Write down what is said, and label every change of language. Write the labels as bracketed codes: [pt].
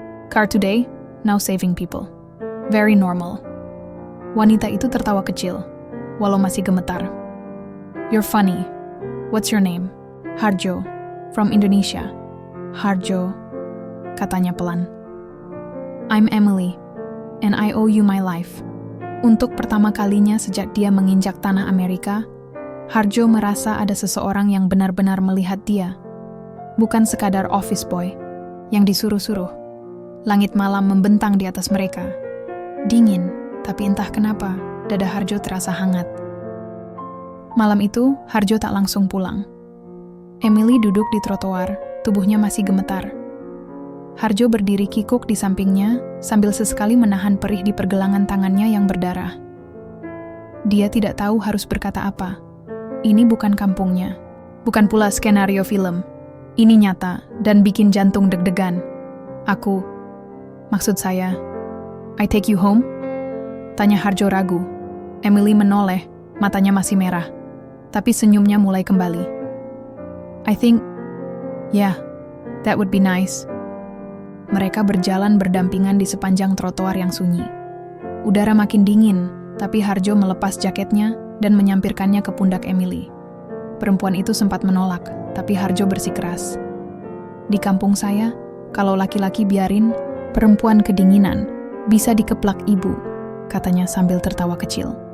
[en] Car today, now saving people. Very normal." [id] Wanita itu tertawa kecil, walau masih gemetar. [en] "You're funny. What's your name?" "Harjo. From Indonesia." [id] "Harjo," katanya pelan. [en] "I'm Emily, and I owe you my life." [id] Untuk pertama kalinya sejak dia menginjak tanah Amerika, Harjo merasa ada seseorang yang benar-benar melihat dia. Bukan sekadar office boy yang disuruh-suruh. Langit malam membentang di atas mereka. Dingin, tapi entah kenapa, dada Harjo terasa hangat. Malam itu, Harjo tak langsung pulang. Emily duduk di trotoar, tubuhnya masih gemetar. Harjo berdiri kikuk di sampingnya, sambil sesekali menahan perih di pergelangan tangannya yang berdarah. Dia tidak tahu harus berkata apa. Ini bukan kampungnya. Bukan pula skenario film. Ini nyata, dan bikin jantung deg-degan. Maksud saya, [en] "I take you home?" [id] Tanya Harjo ragu. Emily menoleh, matanya masih merah. Tapi senyumnya mulai kembali. [en] "I think, yeah, that would be nice." [id] Mereka berjalan berdampingan di sepanjang trotoar yang sunyi. Udara makin dingin, tapi Harjo melepas jaketnya dan menyampirkannya ke pundak Emily. Perempuan itu sempat menolak, tapi Harjo bersikeras. "Di kampung saya, kalau laki-laki biarin, perempuan kedinginan, bisa dikeplak ibu," katanya sambil tertawa kecil.